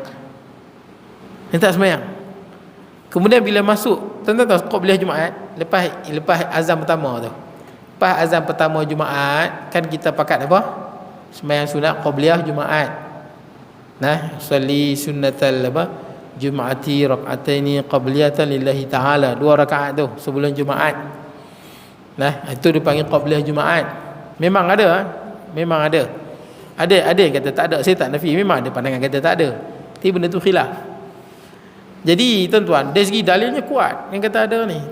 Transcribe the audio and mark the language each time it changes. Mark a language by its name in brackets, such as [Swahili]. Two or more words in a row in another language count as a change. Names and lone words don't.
[Malay] Dia tak sembahyang. Kemudian bila masuk, tuan-tuan tahu qabliyah Jumaat, lepas azan pertama tu. Lepas azan pertama Jumaat, kan kita pakat apa? Sembahyang sunat qabliyah Jumaat. Nah, [Arabic] صلي سنة [Malay] apa? [Arabic] الجمعة ركعتين قبلية لله تعالى. [Malay] 2 rakaat tu sebelum Jumaat. Nah, itu dipanggil qabliyah Jumaat. Memang ada. Ada yang kata tak ada. Saya tak nafi, memang ada pandangan kata tak ada. Tapi benda tu khilaf. Jadi tuan-tuan, dari segi dalilnya kuat yang kata ada ni.